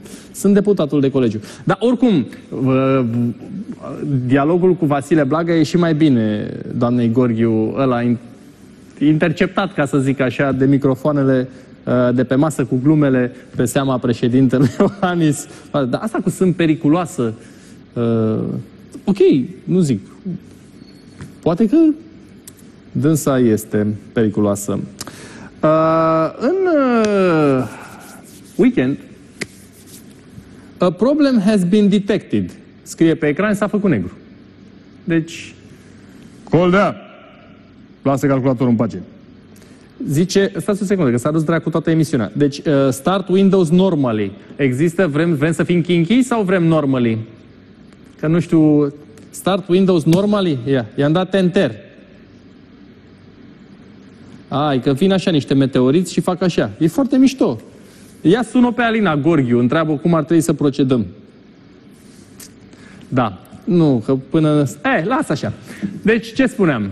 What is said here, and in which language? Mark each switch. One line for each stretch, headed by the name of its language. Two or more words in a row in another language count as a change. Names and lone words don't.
Romanian: Sunt deputatul de colegiu. Dar oricum, dialogul cu Vasile Blaga e și mai bine, doamnei Gorghiu, ăla interceptat, ca să zic așa, de microfoanele de pe masă cu glumele pe seama președintelui Iohannis. Dar asta cu sunt periculoasă. Ok, nu zic. Poate că dânsa este periculoasă.
English: În weekend, a problem has been detected.
Romanian: Scrie pe ecran, s-a făcut negru. Deci,
English: hold up!
Romanian: Lasă calculatorul în pace. Zice, stați o secundă, că s-a dus dracu toată emisiunea. Deci,
English: start Windows normally.
Romanian: Există, vrem să fim kinky sau vrem normally? Că nu știu,
English: start Windows normally?
Romanian: I-am dat enter. Ai, că vin așa niște meteoriți și fac așa. E foarte mișto. Ia sună pe Alina Gorghiu, întreabă cum ar trebui să procedăm. Da. Nu, că până... lasă așa. Deci, ce spuneam?